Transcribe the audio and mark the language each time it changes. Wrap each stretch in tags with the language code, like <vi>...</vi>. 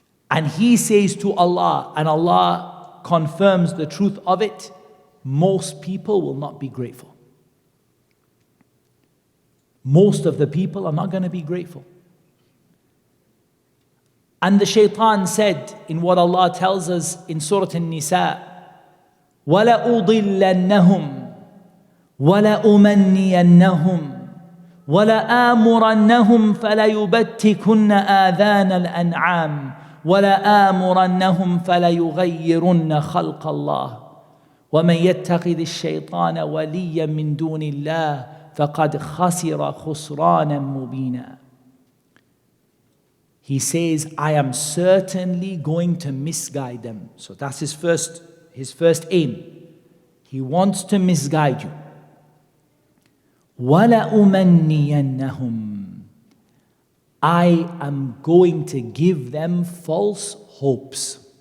<en>And he says to Allah, and Allah confirms the truth of it, most people will not be grateful. Most of the people are not going to be grateful. And the Shaytan said in what Allah tells us in Surah An-Nisa,</en> <ar>وَلَأُضِلَّنَّهُمْ وَلَأُمَنِّيَنَّهُمْ وَلَآمُرَنَّهُمْ فَلَيُبَتِّكُنَّ آذَانَ الْأَنْعَامِ وَلَآمُرَنَّهُمْ فَلَيُغَيِّرُنَّ خَلْقَ اللَّهِ وَمَنْ يَتَّخِذِ الشَّيْطَانَ وَلِيًّا مِنْ دُونِ اللَّهِ فَقَدْ خَسِرَ خُسْرَانًا مُبِينًا.</ar> <en>He says, I am certainly going to misguide them. So that's his first aim. He wants to misguide you.</en> <ar>وَلَأُمَنِّيَنَّهُمْ,</ar> <en>I am going to give them false hopes.</en>